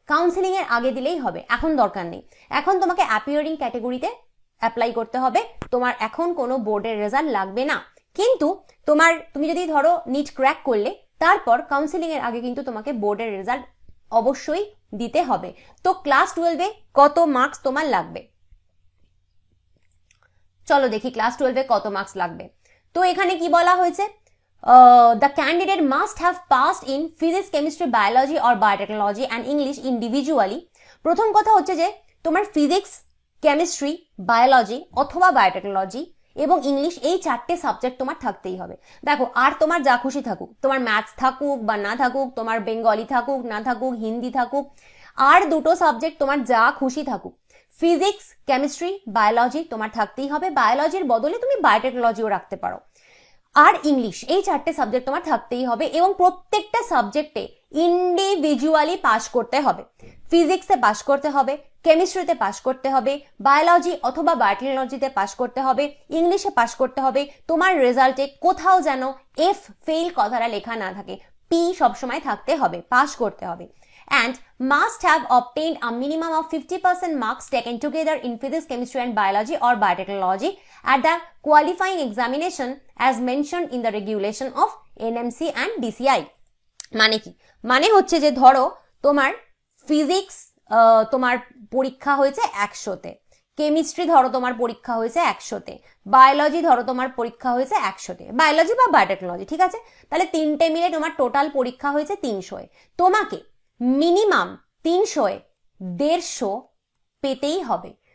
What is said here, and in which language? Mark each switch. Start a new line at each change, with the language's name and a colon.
Bangla: Counselling এর আগে দিলেই হবে, এখন দরকার নেই। এখন তোমাকে অ্যাপিয়ারিং ক্যাটাগরিতে অ্যাপ্লাই করতে হবে, তোমার এখন কোনো বোর্ডের রেজাল্ট লাগবে না। কিন্তু তুমি যদি ধরো নিট ক্র্যাক করলে, তারপর কাউন্সিলিং এর আগে কিন্তু তোমাকে বোর্ডের রেজাল্ট অবশ্যই দিতে হবে। তো ক্লাস 12-এ কত মার্কস তোমার লাগবে, চলো দেখি ক্লাস 12-এ কত মার্কস লাগবে। তো এখানে কি বলা হয়েছে,
English: the candidate must have passed in physics, chemistry, biology or biotechnology and English individually।
Bangla: প্রথম কথা হচ্ছে যে তোমার ফিজিক্স, কেমিস্ট্রি, বায়োলজি অথবা বায়োটেকনোলজি এবং ইংলিশ, এই 4টে সাবজেক্ট তোমার থাকতেই হবে। দেখো, আর তোমার যা খুশি থাকুক, তোমার ম্যাথস থাকুক বা না থাকুক, তোমার বেঙ্গলি থাকুক না থাকুক, হিন্দি থাকুক, আর দুটো সাবজেক্ট তোমার যা খুশি থাকুক, ফিজিক্স, কেমিস্ট্রি, বায়োলজি তোমার থাকতেই হবে। বায়োলজির বদলে তুমি বায়োটেকনোলজিও রাখতে পারো। আর ইংলিশ, এই 4টে সাবজেক্ট তোমার থাকতেই হবে, এবং প্রত্যেকটা সাবজেক্টে ইন্ডিভিজুয়ালি পাস করতে হবে। ফিজিক্সে পাস করতে হবে, কেমিস্ট্রিতে পাস করতে হবে, বায়োলজি অথবা বায়োটেকনোলজিতে পাস করতে হবে, ইংলিশে পাস করতে হবে। তোমার রেজাল্টে কোথাও যেন এফ, ফেল কথাটা লেখা না থাকে, পি সবসময় থাকতে হবে, পাস করতে হবে।
English: And must have obtained a minimum of 50% marks taken together in physics, chemistry and biology or biotechnology at the qualifying examination as mentioned in the regulation of NMC and DCI।
Bangla: মানে কি? মানে হচ্ছে যে ধরো তোমার physics তোমার পরীক্ষা হয়েছে 100-তে, কেমিস্ট্রি ধরো তোমার পরীক্ষা হয়েছে 100-তে, বায়োলজি ধরো তোমার পরীক্ষা হয়েছে 100-তে, বায়োলজি বা বায়োটেকনোলজি, ঠিক আছে? তাহলে তিনটে মিলে তোমার টোটাল পরীক্ষা হয়েছে 300-এ। তোমাকে মিনিমাম 300-এ 150 পেতেই হবে।